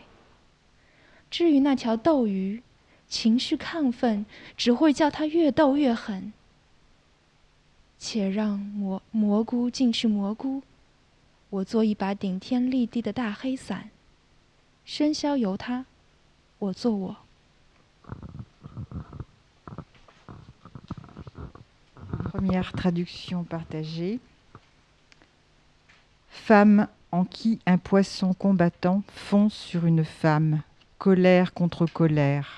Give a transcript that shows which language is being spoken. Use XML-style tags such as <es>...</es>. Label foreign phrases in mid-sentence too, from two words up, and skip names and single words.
<zh>至于那条斗鱼，情绪亢奋，只会叫它越斗越狠。且让蘑菇进去蘑菇，我做一把顶天立地的大黑伞。喧嚣由它，我做我。</zh> <fr>Première traduction partagée. Femme en qui un poisson combattant fonce sur une femme, colère contre colère.</fr>